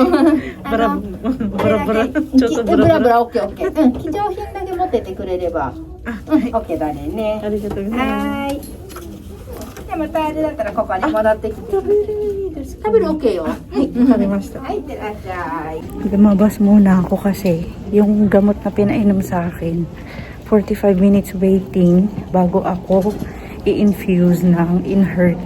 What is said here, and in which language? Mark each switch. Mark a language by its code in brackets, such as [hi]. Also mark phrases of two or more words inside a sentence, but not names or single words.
[ja] ブラブラちょっとブラブラ OK。うん、貴重品だけ持っててくれれば OK だね。ありがとうございます。はい。じゃあまたあれだったらここに戻ってきて。食べる OK よ。食べました。はい、いってらっしゃい。 [tl] Lumabas muna ako kasi yung gamot na pinainom sa akin, [en] 45 minutes waiting [tl] bago ako i-infuse ng Enhertu.